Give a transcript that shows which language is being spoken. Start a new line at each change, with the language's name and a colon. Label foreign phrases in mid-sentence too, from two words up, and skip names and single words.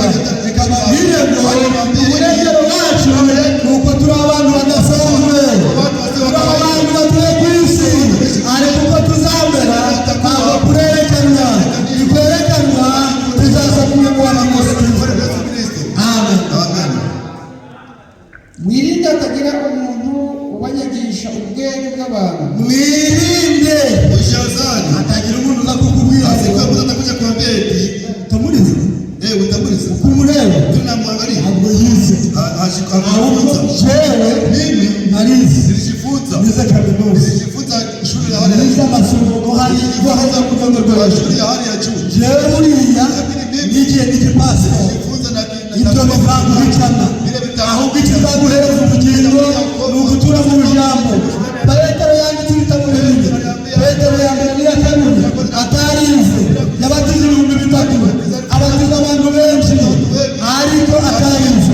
Kinyarwanda: Reka babwire ngo umunezero wacu ni uko turi abantu badasanzwe, turi abantu batuye ku isi, ariko uko tuzamera ntabwo kurerekanwa. Nikwerekanwa tuzaza kumubona Yesu Kristo. Amen. Mwirinde hatagira umuntu ubanyagisha ubwenge bw'abantu. Mwirinde hatagira umuntu uza kukubwira
Swahili: atakuja kuambia eti
Kinyarwanda: utamuriza, utamuriza ukumureba
Swahili: tunamwangalia
Kinyarwanda: ntabwo yize, ahubwo jewe
Swahili: mimi
Kinyarwanda: narize,
Swahili: nilijifunza
Kinyarwanda: nize kaminuza,
Swahili: shule ya hali
Kinyarwanda: nize amasomo hali ku rwego rwo hejuru.
Swahili: shule ya hali ya juu.
Kinyarwanda: Jewe buriya nigiye n'igipasi
Swahili: Nilijifunza na
Kinyarwanda: ibyo bizaguhitana, ahubwo ikizaguhereza ubugingo ni ugutura mu ijambo. Petero yanditse ibitabo bibiri. Petero ya mbere n'iya kabiri atarize, yabatiza 3,000, abatiza abantu benshi, ariko atarize.